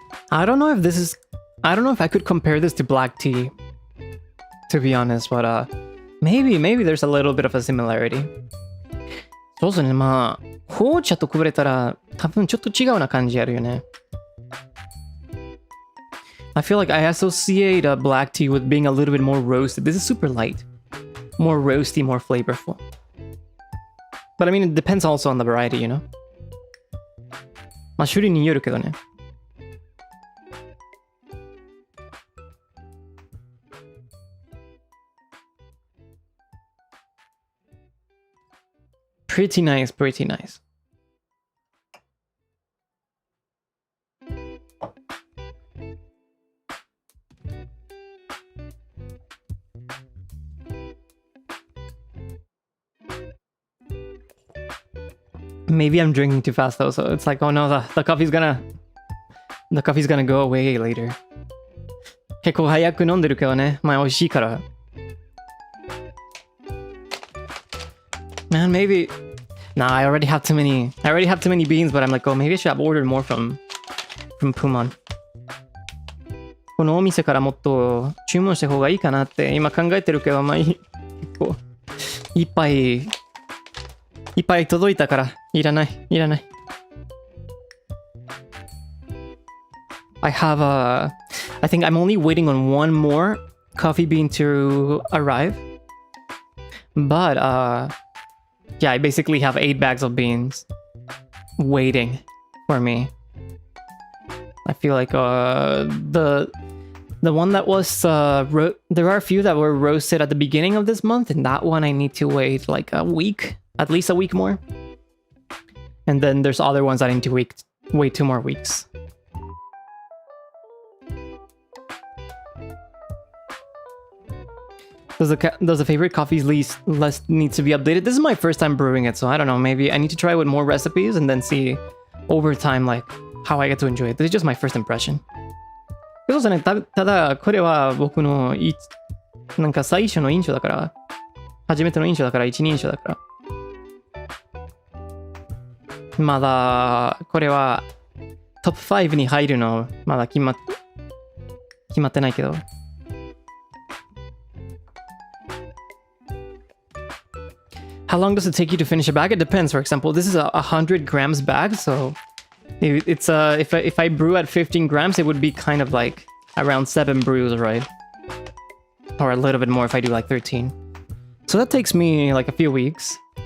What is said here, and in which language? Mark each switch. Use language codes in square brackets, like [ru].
[en] I don't know if I could compare this to black tea, to be honest, but maybe there's a little bit of a similarity. [ja] そうですね、まあ、紅茶と比べたら多分ちょっと違うな感じあるよね。 [en] I feel like I associate black tea with being a little bit more roasted. This is super light, more roasty, more flavorful. But I mean, it depends also on the variety, you know? [ja] まあ、種類によるけどね。 [en] Pretty nice. Maybe I'm drinking too fast though, so it's like, oh no, the coffee's gonna go away later. [ja] 結構早く飲んでるけどね、まあ美味しいから。 [en] Man, maybe Nah, I already have too many. I already have too many beans, but I'm like, oh, maybe I should have ordered more from Pumon. [ja] このお店からもっと注文した方がいいかなって今考えてるけど、まあ結構いっぱい届いたからいらない。 [en] I think I'm only waiting on one more coffee bean to arrive. But yeah, I basically have 8 bags of beans waiting for me. I feel like the one that was there are a few that were roasted at the beginning of this month, and that one I need to wait like a week, at least a week more. And then there's other ones that I need to wait 2 more weeks. Does the favorite coffee list needs to be updated? This is my first time brewing it, so I don't know. Maybe I need to try with more recipes and then see over time like how I get to enjoy it. This is just my first impression. [ja] そうですね。ただこれは僕のなんか最初の印象だから、初めての印象だから一人称だから。まだこれはトップ5に入るのまだ決まってないけど。 [en] How long does it take you to finish a bag? It depends. For example, this is a 100 grams bag, so it's if I brew at 15 grams, it would be kind of like around 7 brews, right? Or a little bit more if I do like 13. So that takes me like a few weeks.